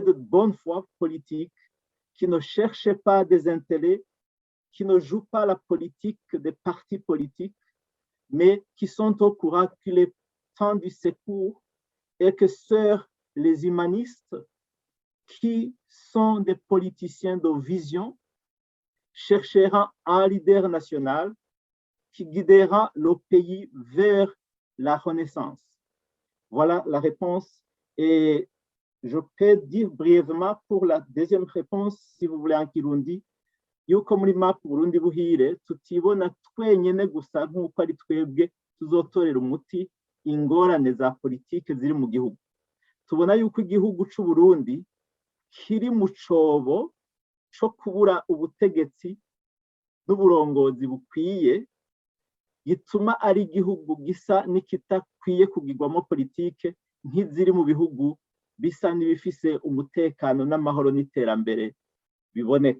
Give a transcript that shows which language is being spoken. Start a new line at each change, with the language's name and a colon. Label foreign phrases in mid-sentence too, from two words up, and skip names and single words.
French: de bonne foi politique qui ne cherchent pas des intérêts, qui ne jouent pas la politique des partis politiques, mais qui sont au courant qu'il est temps du secours et que seuls les humanistes qui sont des politiciens de vision chercheront un leader national qui guidera le pays vers la renaissance. Voilà la réponse. Et je peux dire brièvement pour la deuxième réponse, si vous voulez en Kirundi,
Rundi: yuko muri MAP Burundi Buhire tutibona twenyene gusa nk'uko ari twebwe tuzotorera umuti ingorane za politike ziri mu gihugu. Tubona yuko igihugu c'u Burundi kiri mu cobo co kubura ubutegetsi n'uburongozi bukwiye, gituma ari igihugu gisa n'ikitakwiye kugirwamo politike nk'iziri mu bihugu bisa n'ibifise umutekano n'amahoro n'iterambere biboneka.